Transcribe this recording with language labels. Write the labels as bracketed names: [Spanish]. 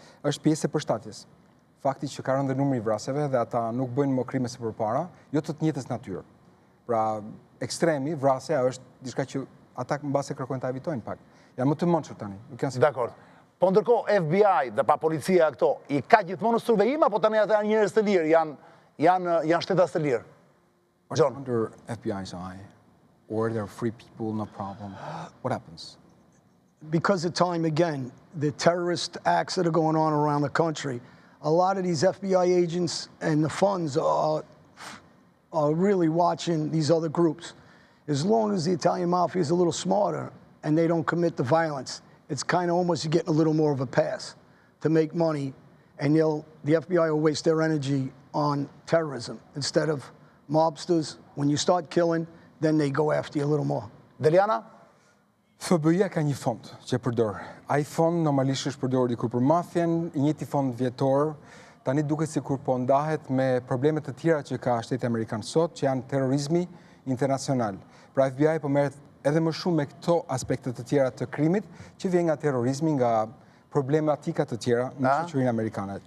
[Albanian] Është pjesë e përshtatjes. Fakti që ka rënë dhe numri I vrasjeve dhe ata nuk bëjnë më krime se përpara, jo të njëjtës natyrë. Pra, ekstremi, vrasja është diçka që ata mbase kërkojnë ta evitojnë pak. Janë më të mençur tani, nuk janë si. Dakor. Po ndërkohë FBI dhe pa policia këto, I ka gjithmonë survejim apo tani ata janë njerëz të lirë, janë shtetas të lirë? John. [English] Under FBI's eye, or they're free people, no problem. What happens? Because of time, again, the terrorist acts that are going on around the country, a lot of these FBI agents and the funds are really watching these other groups. As long as the Italian mafia is a little smarter and they don't commit the violence, it's kind of almost getting a little more of a pass to make money, and the FBI will waste their energy on terrorism instead of mobsters. When you start killing, then they go after you a little more. [Albanian] Deliana? FBI ka një fond që përdor. Ai fond normalisht është përdorur dikur për mafien, I njëjti fond vjetor, tani duket sikur po ndahet me problemet të tjera që ka Shteti Amerikan sot, që janë terrorizmi internacional. Pra FBI po merret edhe më shumë me këto aspekte të tjera të krimit, që vjen nga terrorizmi, nga problematika të tjera në shoqërinë amerikane.